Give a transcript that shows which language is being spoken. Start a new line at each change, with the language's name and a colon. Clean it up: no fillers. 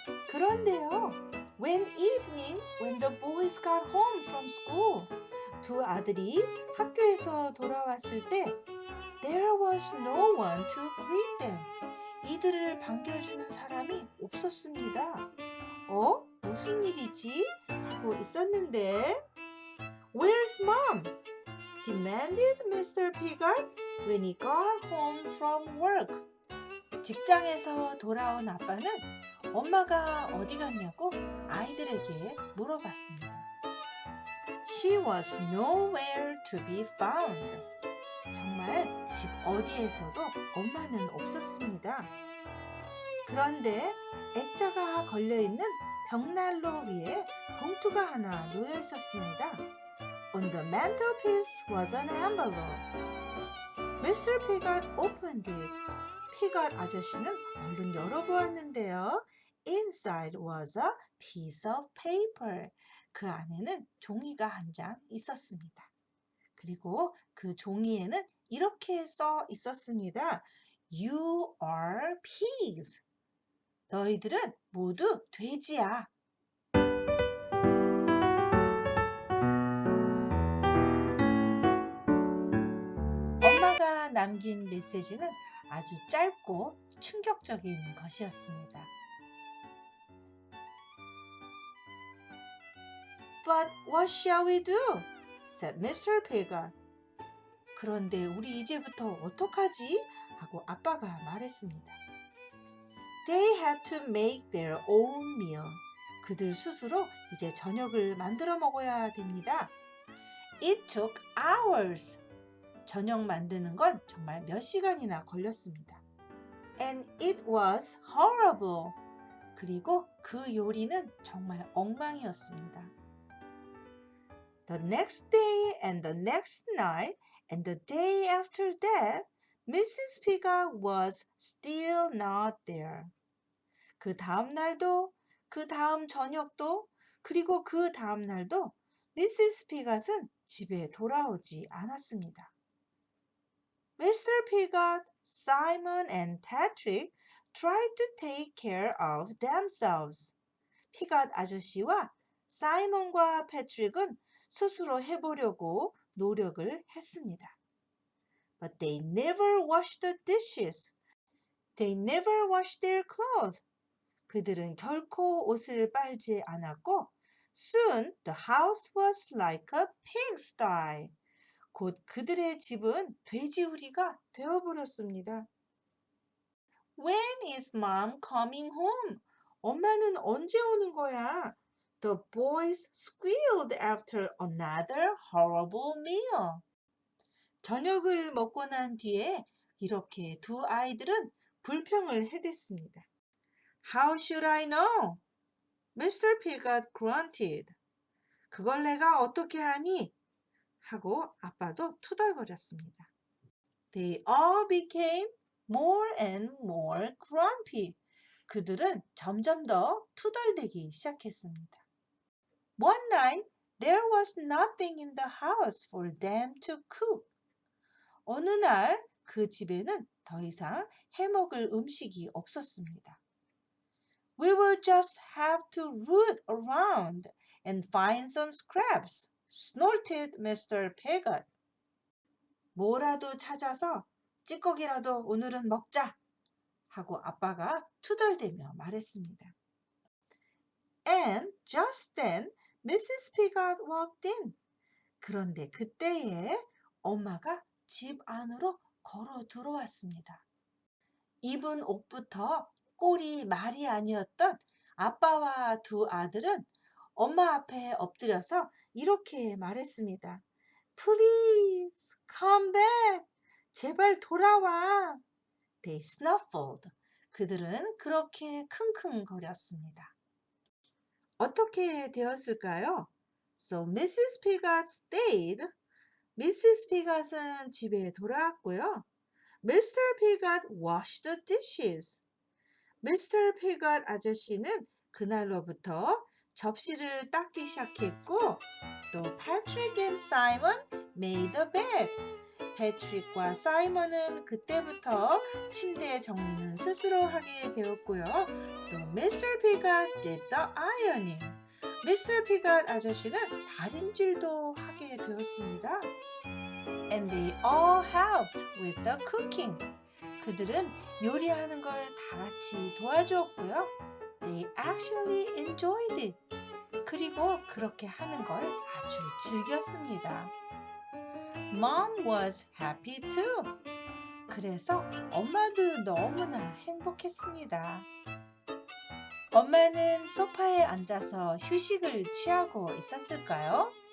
Korean: 그런데요,
English: when the boys got home from school,
Korean: 두 아들이 학교에서 돌아왔을 때
English: there was no one to greet them.
Korean: 이들을 반겨주는 사람이 없었습니다. 무슨 일이지? 하고 있었는데
English: Where's mom? demanded Mr. Piggot when he got home from work.
Korean: 직장에서 돌아온 아빠는 엄마가 어디 갔냐고 아이들에게 물어봤습니다.
English: She was nowhere to be found.
Korean: 정말 집 어디에서도 엄마는 없었습니다. 그런데 액자가 걸려있는 벽난로 위에 봉투가 하나 놓여 있었습니다.
English: On the mantelpiece was an envelope. Mr. Piggot opened it.
Korean: 피것 아저씨는 얼른 열어보았는데요.
English: Inside was a piece of paper.
Korean: 그 안에는 종이가 한 장 있었습니다. 그리고 그 종이에는 이렇게 써 있었습니다.
English: You are pigs.
Korean: 너희들은 모두 돼지야. 엄마가 남긴 메시지는 아주 짧고 충격적인 것이었습니다.
English: But what shall we do? said Mr. Piggot.
Korean: 그런데 우리 이제부터 어떡하지? 하고 아빠가 말했습니다.
English: They had to make their own meal.
Korean: 그들 스스로 이제 저녁을 만들어 먹어야 됩니다.
English: It took hours.
Korean: 저녁 만드는 건 정말 몇 시간이나 걸렸습니다.
English: And it was horrible.
Korean: 그리고 그 요리는 정말 엉망이었습니다.
English: The next day and the next night and the day after that, Mrs. Piggot was still not there.
Korean: 그 다음 날도, 그 다음 저녁도, 그리고 그 다음 날도 Mrs. Pigot은 집에 돌아오지 않았습니다.
English: Mr. Piggot, Simon and Patrick tried to take care of themselves.
Korean: 피것 아저씨와 사이먼과 패트릭은 스스로 해보려고 노력을 했습니다.
English: But they never washed the dishes. They never washed their clothes.
Korean: 그들은 결코 옷을 빨지 않았고
English: Soon the house was like a pigsty.
Korean: 곧 그들의 집은 돼지우리가 되어버렸습니다.
English: When is mom coming home?
Korean: 엄마는 언제 오는 거야?
English: The boys squealed after another horrible meal.
Korean: 저녁을 먹고 난 뒤에 이렇게 두 아이들은 불평을 해댔습니다.
English: How should I know? Mr. Piggot grunted.
Korean: 그걸 내가 어떻게 하니? 하고 아빠도 투덜거렸습니다.
English: They all became more and more grumpy.
Korean: 그들은 점점 더 투덜대기 시작했습니다.
English: One night, there was nothing in the house for them to cook.
Korean: 어느 날 그 집에는 더 이상 해먹을 음식이 없었습니다.
English: We will just have to root around and find some scraps, snorted Mr. Piglet.
Korean: 뭐라도 찾아서 찌꺼기라도 오늘은 먹자 하고 아빠가 투덜대며 말했습니다.
English: And just then Mrs. Piglet walked in.
Korean: 그런데 그때에 엄마가 집 안으로 걸어 들어왔습니다. 입은 옷부터 꼴이 말이 아니었던 아빠와 두 아들은 엄마 앞에 엎드려서 이렇게 말했습니다.
English: Please come back.
Korean: 제발 돌아와.
English: They snuffled.
Korean: 그들은 그렇게 킁킁거렸습니다. 어떻게 되었을까요? So Mrs.
English: Piglet stayed. Mrs.
Korean: Piglet은 집에 돌아왔고요.
English: Mr. Piglet washed the dishes. Mr.
Korean: Piglet 아저씨는 그날로부터 접시를 닦기 시작했고 또
English: Patrick and Simon made a bed.
Korean: 패트릭과 사이먼은 그때부터 침대 정리는 스스로 하게 되었고요.
English: 또 Mr. Piglet did the ironing. Mr.
Korean: Piglet 아저씨는 다림질도 하게 되었습니다.
English: And they all helped with the cooking.
Korean: 그들은 요리하는 걸 다 같이 도와주었고요.
English: They actually enjoyed it.
Korean: 그리고 그렇게 하는 걸 아주 즐겼습니다.
English: Mom was happy too.
Korean: 그래서 엄마도 너무나 행복했습니다. 엄마는 소파에 앉아서 휴식을 취하고 있었을까요?